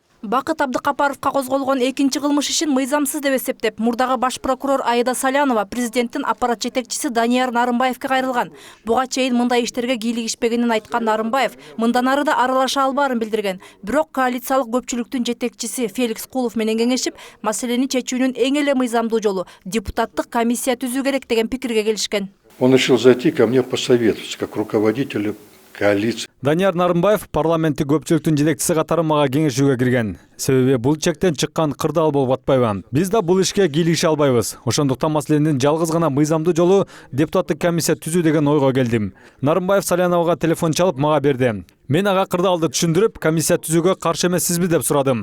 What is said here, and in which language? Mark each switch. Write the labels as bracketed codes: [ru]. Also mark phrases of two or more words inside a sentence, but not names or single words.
[ky] Бакыт Абдыкапаровка козголгон экинчи кылмыш ишин мыйзамсыз деп эсептеп, мурдагы баш прокурор Аида Салянова президенттин аппарат жетекчиси Данияр Нарымбаевке кайрылган. Буга чейин мындай иштерге кийлигишпегенин айткан Нарымбаев мындан ары да аралаша албаарын билдирген. Бирок коалициялык көпчүлүктүн жетекчиси Феликс Кулов менен кеңешип, маселени чечүүнүн эң эле мыйзамдуу жолу депутаттык комиссия түзүү керек деген пикирге келишкен. [ru] Он решил зайти ко мне посоветоваться, как руководителю коалиции. [ky] Данияр Нарымбаев парламенттик көпчүлүктүн жетекчиси катары мага кеңешүүгө кирген. Себеби бул чектен чыккан кырдаал болуп атпайбы. Биз да бул ишке кийлигише албайбыз. Ошондуктан маселенин жалгыз гана мыйзамдуу жолу депутаттык комиссия түзүү деген ойго келдим. Нарымбаев Саляновага телефон чалып мага берди. Мен ага кырдаалды түшүндүрүп, комиссия түзүүгө каршы эмессизби деп сурадым.